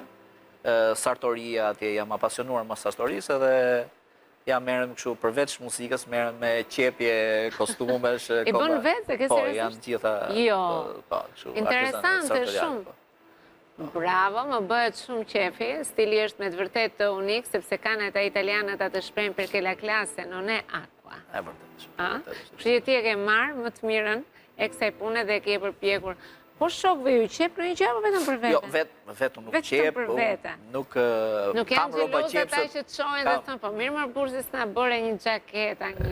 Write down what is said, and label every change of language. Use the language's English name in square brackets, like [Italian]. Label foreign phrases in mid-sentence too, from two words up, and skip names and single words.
[Albanian] Sartoria, atje jam apasionuar më sartorisë edhe jam merrem kështu përveç muzikës, merrem me qepje, kostumesh. I bën vetë, ke seriozisht? Po, janë gjitha... Jo, kështu. interesante shumë. Bravo, më bëhet shumë qefi, stili është me të vërtet të unik, sepse kanë ata italianët atë shprehjen [Italian] perché la classe non è acqua. [Albanian] E vërtet. Kështu që ti e ke marrë më të mirën e kësaj pune dhe ke përpjekur. Po shokëve ju qep në një gjë apo vetëm për vete? Jo, vetëm nuk qep, nuk kam rroba qepse. Nuk janë xheloz ata që të shohin dhe thonë, po mirë më burzi s'na bëre një xhaketa, një...